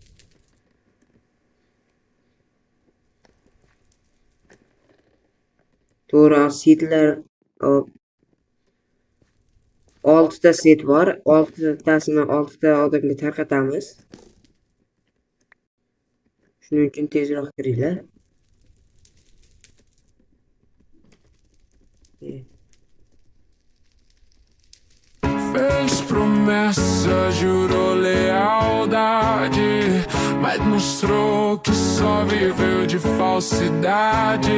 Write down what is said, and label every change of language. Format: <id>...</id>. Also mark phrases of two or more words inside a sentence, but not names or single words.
<uz>To'g'ri, setlar 6 ta set bor. 6 tasini 6 ta odamga tarqatamiz. Shuning uchun tezroq kiringlar.</uz> <pt>Fez promessa, jurou lealdade, mas mostrou que só viveu de falsidade.</pt>